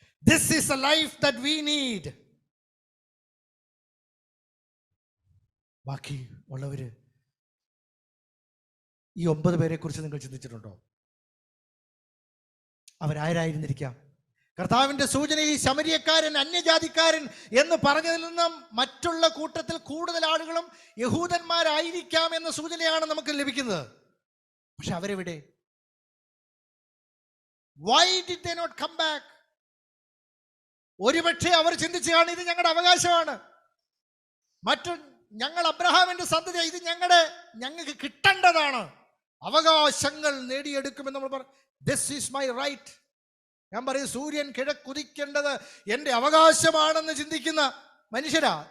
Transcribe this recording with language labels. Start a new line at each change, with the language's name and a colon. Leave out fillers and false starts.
English: This is a life that we need.
Malayalam: ബാക്കി ഉള്ളവര്, ഈ 9 പേരെ കുറിച്ച് നിങ്ങൾ ചിന്തിച്ചിട്ടുണ്ടോ? അവരാരായിരുന്നിരിക്കാം? കർത്താവിന്റെ സൂചന ഈ ശമരിയക്കാരൻ, അന്യജാതിക്കാരൻ എന്ന് പറഞ്ഞതിൽ നിന്നും മറ്റുള്ള കൂട്ടത്തിൽ കൂടുതൽ ആളുകളും യഹൂദന്മാരായിരിക്കാം എന്ന സൂചനയാണ് നമുക്ക് ലഭിക്കുന്നത്. പക്ഷെ അവരെവിടെ?
English: Why did they not come back?
Malayalam: ഒരുപക്ഷെ അവർ ചിന്തിച്ചാണ്, ഇത് ഞങ്ങളുടെ അവകാശമാണ്, ഞങ്ങൾ അബ്രഹാമിന്റെ സന്തതി, ഇത് ഞങ്ങൾക്ക് കിട്ടേണ്ടതാണ്, അവകാശങ്ങൾ നേടിയെടുക്കുമെന്ന് നമ്മൾ പറഞ്ഞു.
English: This is my right.
Malayalam: ഞാൻ പറയും, സൂര്യൻ കിഴക്കുദിക്കേണ്ടത് എൻ്റെ അവകാശമാണെന്ന് ചിന്തിക്കുന്ന മനുഷ്യരാ.